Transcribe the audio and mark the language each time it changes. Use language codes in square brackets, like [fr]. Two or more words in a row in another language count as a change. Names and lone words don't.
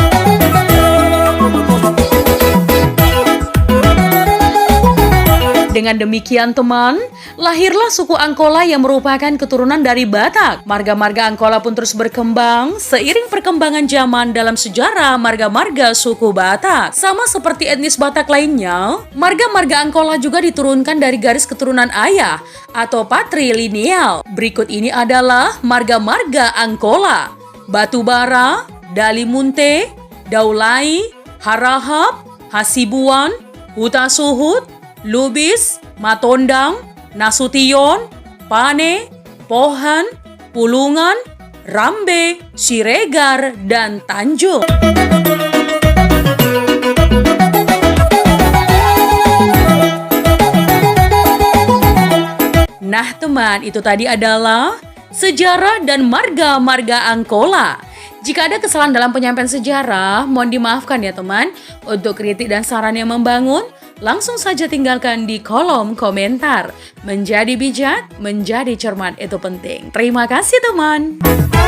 [id] Dengan demikian teman, lahirlah suku Angkola yang merupakan keturunan dari Batak. Marga-marga Angkola pun terus berkembang seiring perkembangan zaman dalam sejarah marga-marga suku Batak. Sama seperti etnis Batak lainnya, marga-marga Angkola juga diturunkan dari garis keturunan ayah atau patrilineal. Berikut ini adalah marga-marga Angkola: Batubara, Dalimunte, Daulai, Harahap, Hasibuan, Hutasuhut, Lubis, Matondang, Nasution, Pane, Pohan, Pulungan, Rambe, Siregar, dan Tanjung. Nah teman, itu tadi adalah sejarah dan marga-marga Angkola. Jika ada kesalahan dalam penyampaian sejarah, mohon dimaafkan ya teman. Untuk kritik dan saran yang membangun, langsung saja tinggalkan di kolom komentar. Menjadi bijak, menjadi cermat itu penting. Terima kasih teman.